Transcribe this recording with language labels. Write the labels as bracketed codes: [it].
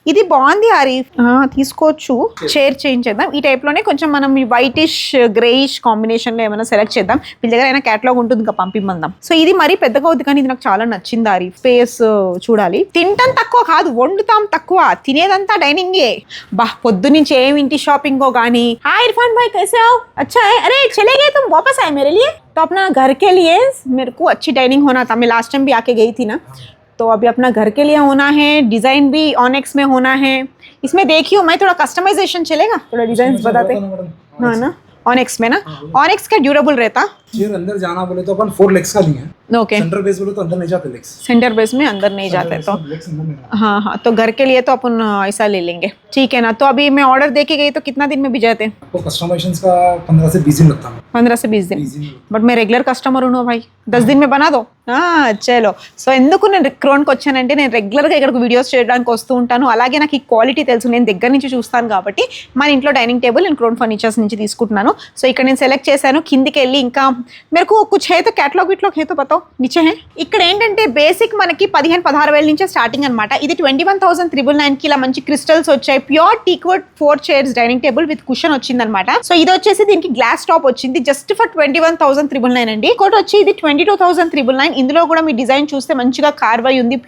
[te] ఇది బాగుంది ఆరిఫ్, తీసుకోవచ్చు. చైర్ చేంజ్ చేద్దాం. ఈ టైప్ లోనే కొంచెం మనం వైటిష్ గ్రేయిష్ కాంబినేషన్ లో ఏమైనా సెలెక్ట్ చేద్దాం. వీళ్ళ దగ్గర అయినా క్యాటలాగ్ ఉంటుంది, ఇంకా పంపిమందాం. సో ఇది మరీ పెద్దగా అవుతుంది కానీ ఇది నాకు చాలా నచ్చింది ఆరిఫ్. స్పేస్ చూడాలి. తింటాం తక్కువ కాదు, వండుతాం తక్కువ, తినేదంతా డైనింగే. పొద్దు నుంచి ఏం ఇంటి షాపింగో కానీ. [hi] హాయ్ इरफान भाई कैसे हो? अच्छा है. अरे चले गए तुम, वापस आए मेरे लिए? तो अपना घर के लिए मेरे को अच्छी डाइनिंग होना था. मैं लास्ट टाइम भी आके गई थी ना, तो अभी अपना घर के लिए होना है. डिजाइन भी ऑनेक्स में होना है. इसमें देखियो मैं थोड़ा कस्टमाइजेशन चलेगा, थोड़ा डिजाइन बताते. हाँ ना, ऑनेक्स में ना. ऑनेक्स का ड्यूरेबल रहता. चेयर अंदर जाना बोले तो अपन 4 लेग्स का लिए. ओके, सेंटर बेस बोले तो अंदर नहीं जाते लेग्स. सेंटर बेस में अंदर नहीं जाते तो हाँ, तो घर के लिए तो अपन ऐसा ले लेंगे. ठीक है ना. तो अभी मैं ऑर्डर दे के गई तो कितना दिन में भी जाते हैं? आपको कस्टमाइजेशन का 15 से 20 दिन लगता है. 15 से 20 दिन. बट मैं रेगुलर कस्टमर हूँ भाई, 10 दिन में बना दो. [te] చలో. సో ఎందుకు నేను క్రౌన్కి వచ్చానంటే నేను రెగ్యులర్గా ఇక్కడికి వీడియోస్ చేయడానికి వస్తూ ఉంటాను. అలాగే నాకు ఈ క్వాలిటీ తెలుసు, నేను దగ్గర నుంచి చూస్తాను కాబట్టి మన ఇంట్లో డైనింగ్ టేబుల్ నేను క్రౌన్ ఫర్నిచర్స్ నుంచి తీసుకుంటున్నాను. సో ఇక్కడ నేను సెలెక్ట్ చేశాను. కిందికి వెళ్ళి ఇంకా [hi] मेरे को कुछ है तो कैटलॉग विटलॉग है तो बताओ, नीचे है. [te] ఇక్కడ ఏంటంటే బేసిక్ మనకి 15-16 వేల నుంచే స్టార్టింగ్ అనమాట. ఇది 21,999 కి ఇలా మంచి క్రిస్టల్స్ వచ్చాయి. Pure teakwood 4 chairs dining table with cushion వచ్చింది అనమాట. సో ఇది వచ్చేసి దీనికి గ్లాస్ టాప్ వచ్చింది జస్ట్ ఫర్ 21,999 అండి. ఇంకోటి వచ్చి ఇది 22,999. ఇందులో కూడా మీ డిజైన్ చూస్తే మంచిగా కార్వ్ అయి ఉంది.